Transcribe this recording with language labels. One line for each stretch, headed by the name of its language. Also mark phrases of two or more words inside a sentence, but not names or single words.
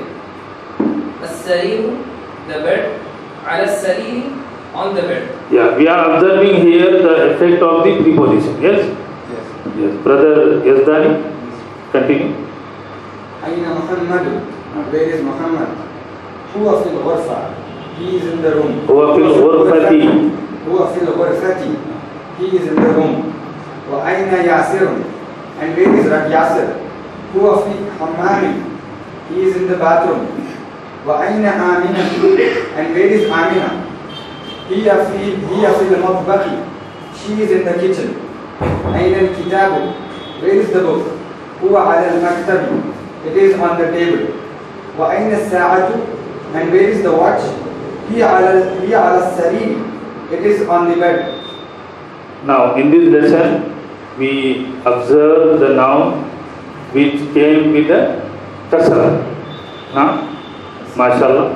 English: As-Sariru, the bed.
Arabic: على السرير,
English: on the bed. Yeah, we are observing here the effect of the preposition. Yes? Yes. Brother Yazdani, continue. Aina Muhammad, where is Muhammad?
Arabic: هو في الغرفة,
English: he is in the room.
Arabic: هو في الغرفة. هو في الغرفة,
English: he is in the room.
Arabic: وأين ياسر,
English: and where is Yasir?
Arabic: هو في حمام,
English: he is in the bathroom.
Arabic: وأين أمينة,
English: and where is Amina?
Arabic: هي في المطبخ,
English: she is in the kitchen.
Arabic: أين الكتاب,
English: where is the book?
Arabic: هو على المكتب,
English: it is on the table.
Arabic: وأين الساعة,
English: and where is the watch?
Arabic: هي على السرير,
English: it is on the bed. Now in this lesson we observe the noun which came with the kasra. MashaAllah.